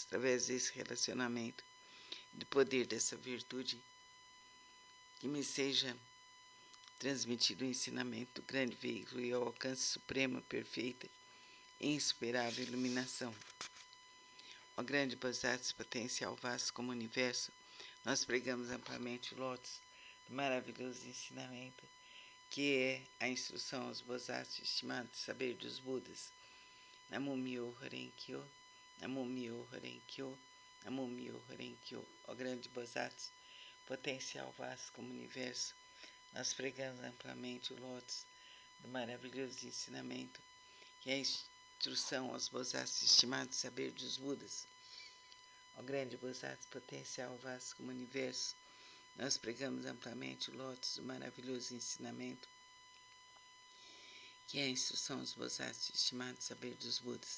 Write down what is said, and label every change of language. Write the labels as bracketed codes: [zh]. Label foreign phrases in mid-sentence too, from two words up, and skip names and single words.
[pt] Através desse relacionamento, do poder dessa virtude, que me seja transmitido o ensinamento do grande veículo e ao alcance suprema, perfeita e insuperável iluminação. Ó grande Bodhisattva, potencial vasto como o universo, nós pregamos amplamente o lótus do maravilhoso ensinamento, que é a instrução aos Bodhisattvas, estimado saber dos Budas. [ja] 南無妙法蓮華経、南無妙法蓮華経、南無妙法蓮華経. [pt] Ó grande Bodhisattva, potencial vasto como o universo, nós pregamos amplamente o lótus do maravilhoso ensinamento, que é a instrução aos Bodhisattvas, estimado saber dos Budas. Ó grande Bodhisattva, potencial vasto como o universo, nós pregamos amplamente o lótus do maravilhoso ensinamento, que é a instrução aos Bodhisattvas, estimado saber dos Budas.